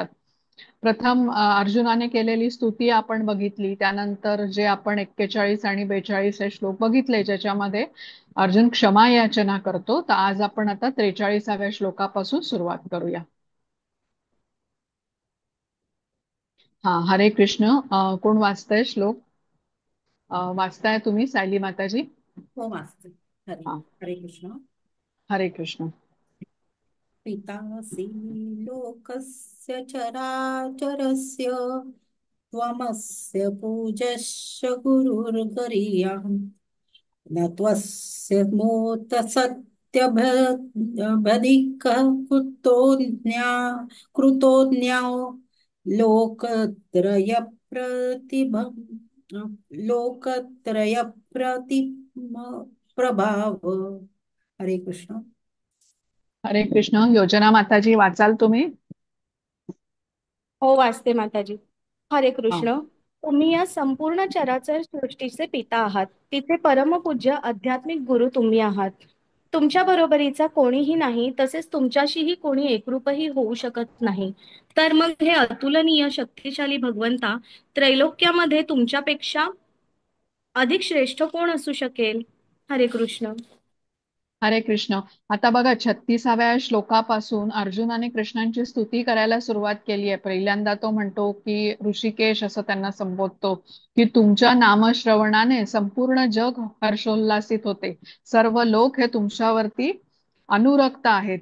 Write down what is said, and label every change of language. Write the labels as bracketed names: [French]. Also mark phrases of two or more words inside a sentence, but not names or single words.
[Marathi] प्रथम अर्जुनाने केलेली स्तुती आपण बघितली, त्यानंतर जे आपण 41 आणि 42 हे श्लोक बघितले ज्याच्यामध्ये अर्जुन क्षमा याचना करतो, तर आज आपण आता 43व्या श्लोकापासून सुरुवात करूया. हा, हरे कृष्ण. कोण वाचतंय श्लोक? वाचताय तुम्ही, सायली माताजी? हो वाचते. हरे हा, हरे कृष्ण. हरे कृष्ण. [Sanskrit] पितासि लोकस्य चराचरस्य त्वमस्य पूजस्य गुरुर्गरीयान् न त्वस्य मोत सत्यभदिकः कृतोऽन्याओ लोकत्रयप्रतिभं प्रभाव. [Marathi] हरे कृष्ण. हरे कृष्ण. योजना माताजी, वाचाल तुम्ही? हो वाचते माताजी. हरे हा. कृष्ण. तुम्ही या संपूर्ण चराचर सृष्टीचे पिता आहात. तिथे परमपूज्य आध्यात्मिक गुरु तुम्ही आहात. तुमच्या बरोबरीचा कोणीही नाही, तसेच तुमच्याशीही कोणी एकरूपही होऊ शकत नाही. तर मग हे अतुलनीय शक्तिशाली भगवंता त्रैलोक्यामध्ये तुमच्यापेक्षा अधिक श्रेष्ठ कोण असू शकेल? हरे कृष्ण. हरे कृष्ण. आता बघा 36व्या श्लोकापासून अर्जुनाने कृष्णांची स्तुती करायला सुरुवात केली आहे. पहिल्यांदा तो म्हणतो की ऋषिकेश असं त्यांना संबोधतो की तुमच्या नामश्रवणाने संपूर्ण जग हर्षोल्लासित होते. सर्व लोक हे तुमच्यावरती अनुरक्त आहेत.